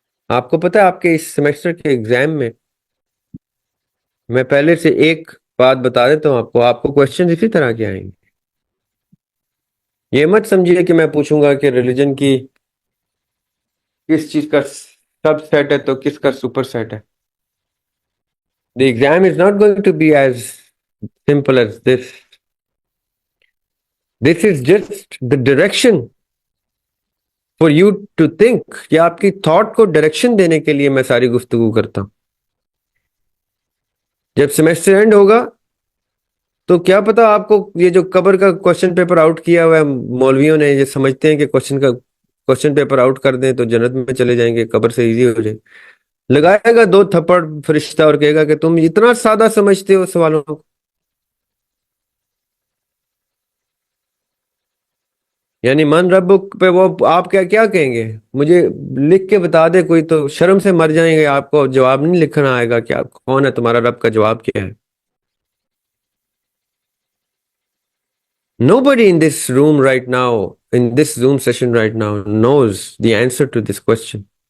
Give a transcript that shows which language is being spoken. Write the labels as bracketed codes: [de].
[ur] آپ کو پتا ہے آپ کے اس سیمیسٹر کے ایگزام میں پہلے سے ایک بات بتا دیتا ہوں آپ کو کوشچن اسی طرح کے آئیں گے. یہ مت سمجھیے کہ میں پوچھوں گا کہ ریلیجن کی کس چیز کا سب سیٹ ہے تو کس کا سپر سیٹ ہے. [en] The exam is not going to be as simple as this. This is just the direction for you to think. [ur] کہ آپ کی تھاٹ کو ڈائریکشن دینے کے لیے میں ساری گفتگو کرتا ہوں. جب سیمیسٹر اینڈ ہوگا تو کیا پتا آپ کو یہ جو قبر کا کوشچن پیپر آؤٹ کیا ہوا ہے مولویوں نے، یہ سمجھتے ہیں کہ کوشچن پیپر آؤٹ کر دیں تو جنت میں چلے جائیں گے، قبر سے ایزی ہو جائے. لگائے گا 2 تھپڑ فرشتہ اور کہے گا کہ تم اتنا سادہ سمجھتے ہو سوالوں کو. یعنی من ربک پہ وہ آپ کیا کہیں گے؟ مجھے لکھ کے بتا دے کوئی تو شرم سے مر جائیں گے. آپ کو جواب نہیں لکھنا آئے گا کہ آپ کون ہے، تمہارا رب کا جواب کیا ہے. [en] Nobody in this room right now, in this Zoom session right now, knows the answer to this question.